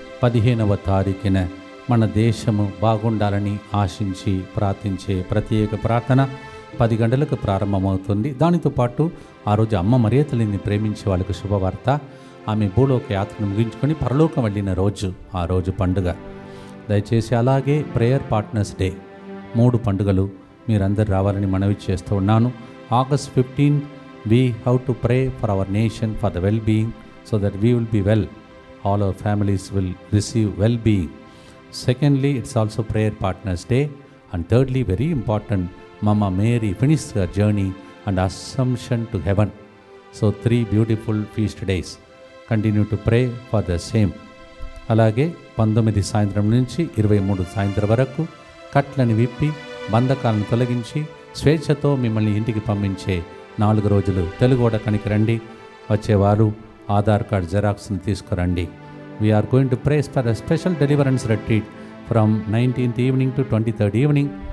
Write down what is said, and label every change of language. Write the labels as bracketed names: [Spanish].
[Telugu] 15వ తారీఖున మన దేశము బాగుండాలని ఆశించి ప్రార్థించే ప్రత్యేక ప్రార్థన 10 గంటలకు ప్రారంభమవుతుంది. దానితో పాటు ఆ రోజు అమ్మ మరియ తల్లిని ప్రేమించే వాళ్ళకు శుభవార్త. ఆమె భూలోక యాత్రను ముగించుకొని పరలోకం వెళ్ళిన రోజు, ఆ రోజు పండుగ. దయచేసి అలాగే ప్రేయర్ పార్ట్నర్స్ డే, 3 పండుగలు మీరందరూ రావాలని మనవి చేస్తూ ఉన్నాను. [English] August 15 we have to pray for our nation for the well-being so that we will be well, all our families will receive well-being. Secondly, it's also prayer partners day, and thirdly, very important, Mama Mary finished her journey and assumption to heaven. So 3 beautiful feast days. Continue to pray for the same. [Telugu] అలాగే 19 సాయంత్రం నుంచి 23 సాయంత్రం వరకు కట్లని విప్పి బంధకాలను తొలగించి స్వేచ్ఛతో మిమ్మల్ని ఇంటికి పంపించే 4 రోజులు తెలుగోడకనికి రండి. వచ్చేవారు ఆధార్ కార్డ్ జెరాక్స్ని తీసుకురండి. [English] We're going to pray for a special deliverance retreat from 19th evening to 23rd evening.